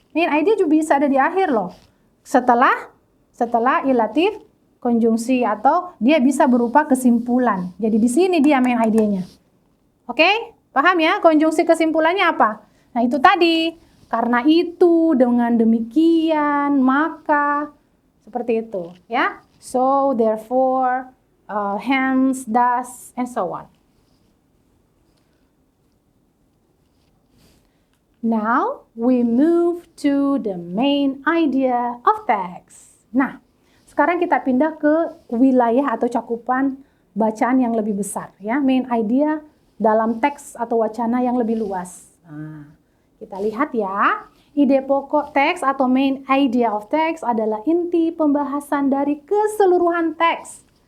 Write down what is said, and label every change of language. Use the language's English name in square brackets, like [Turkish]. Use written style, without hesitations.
[Indonesian] Main idea juga bisa ada di akhir loh. Setelah ilative konjungsi atau dia bisa berupa kesimpulan. Jadi di sini dia main idenya. Oke? Paham ya? Konjungsi kesimpulannya apa? Nah, itu tadi. Karena itu, dengan demikian, maka seperti itu, ya. [English] So, therefore, hence, thus, and so on. Now, we move to the main idea of text. [Indonesian] Nah, sekarang kita pindah ke wilayah atau cakupan bacaan yang lebih besar, ya. Main idea dalam teks atau wacana yang lebih luas. Nah, kita lihat ya. Ide pokok teks atau main idea of text adalah inti pembahasan dari keseluruhan teks.